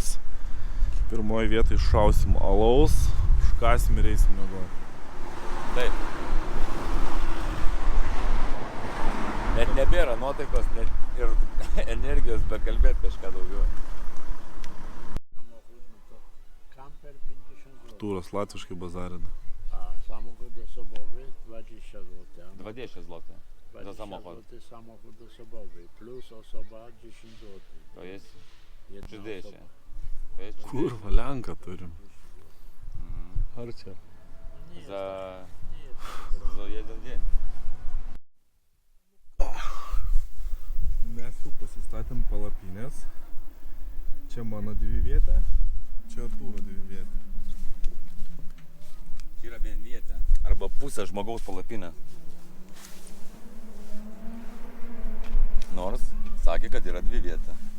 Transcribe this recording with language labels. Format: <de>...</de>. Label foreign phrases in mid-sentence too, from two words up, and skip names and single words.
<lt>Pirmoje vietoje šausim alaus, škasim ir eisim miegoti. Taip. Net nebėra nuotaikos net ir energijos bekalbėti kažką daugiau. Artūras latviškai bazarina.</lt> <pl>Samochód osobowy 20 zł. 20 zł. Za samochód. Zł samochód osobowy plus osoba 10 zł. To jest Jedna 30. osoba. To jest 30.</pl> <lt>Kurva, Lenką turim. Ar čia?</lt> <pl>За jeden dzień.</pl> <lt>Mes jau pasistatėm palapinės. Čia mano 2 vieta, čia Artūro 2 vieta. Čia yra vienvietė. Arba pusė žmogaus palapinė. Nors sakė, kad yra 2 vieta.</lt>